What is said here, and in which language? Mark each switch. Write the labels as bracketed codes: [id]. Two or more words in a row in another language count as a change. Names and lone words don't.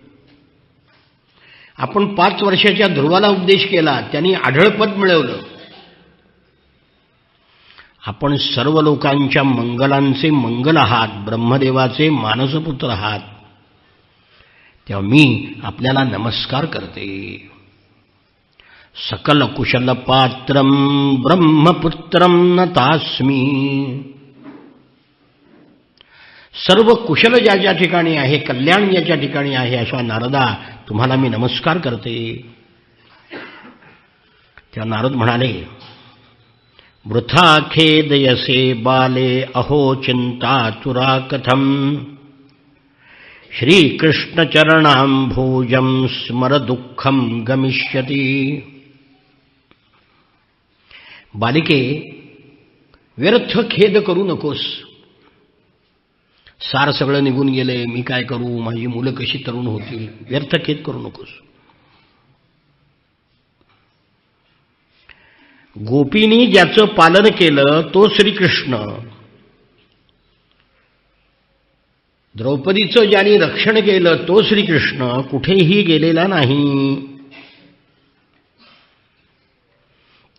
[mr] आपण 5 वर्षाच्या ध्रुवाला उपदेश केला, त्यांनी आढळपद मिळवलं. आपण सर्व लोकांच्या मंगलांचे मंगल आहात, ब्रह्मदेवाचे मानसपुत्र आहात. तेव्हा मी आपल्याला नमस्कार करते. [sa] सकल कुशल पात्रम ब्रह्मपुत्रम नतास्मी. [mr] सर्व कुशल ज्या ठिकाणी आहे, कल्याण ज्याच्या ठिकाणी आहे, अशा नारदा तुम्हाला मी नमस्कार करते. तेव्हा नारद म्हणाले [sa] वृथा खेदयसे बाले अहो चिंतातुरा कथम श्रीकृष्णचरणाम्भोजं स्मर दुःखम गमिष्यति. [mr] बालिके व्यर्थ खेद करू नकोस. सार सगळं निघून गेले, मी काय करू, माझी मुलं कशी तरुण होतील, व्यर्थ खेद करू नकोस. गोपींनी ज्याचं पालन केलं तो श्रीकृष्ण, द्रौपदीचं ज्यांनी रक्षण केलं तो श्रीकृष्ण कुठेही गेलेला नाही.